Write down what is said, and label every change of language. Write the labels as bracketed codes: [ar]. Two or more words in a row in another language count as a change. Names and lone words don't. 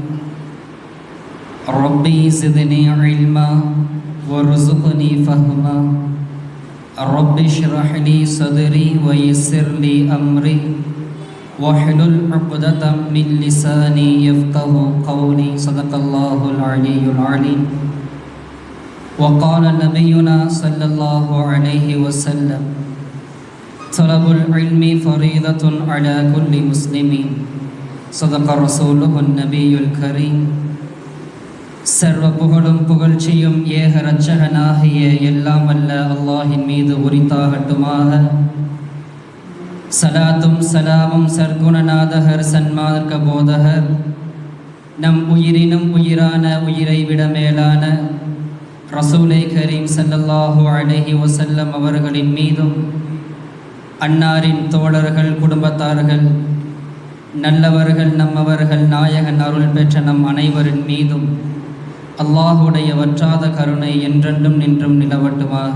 [ar] ربي زدني علما وارزقني فهما رب اشرح لي صدري ويسر لي أمري واحلل عقدة من لساني يفقه قولي. صدق الله العلي العليم. وقال نبينا صلى الله عليه وسلم: طلب العلم فريضة على كل مسلم. صدق رسوله النبي الكريم. [ta] சர்வ புகழும் புகழ்ச்சியும் ஏக இரட்சகனாகிய எல்லாம் வல்ல அல்லாஹின் மீது உரித்தாகட்டுமாக. சலாத்தும் சலாமும் சர்க்குணநாதகர் சன்மார்க்க போதகர் நம் உயிரினும் உயிரான உயிரை விட மேலான [ar] رسول كريم صلى الله عليه وسلم [ta] அவர்களின் மீதும், அன்னாரின் தோழர்கள், குடும்பத்தார்கள், நல்லவர்கள், நம்மவர்கள், நாயகன் அருள் பெற்ற நம் அனைவரின் மீதும் அல்லாஹுடைய வற்றாத கருணை என்றென்றும் நின்றும் நிலவட்டுமாக.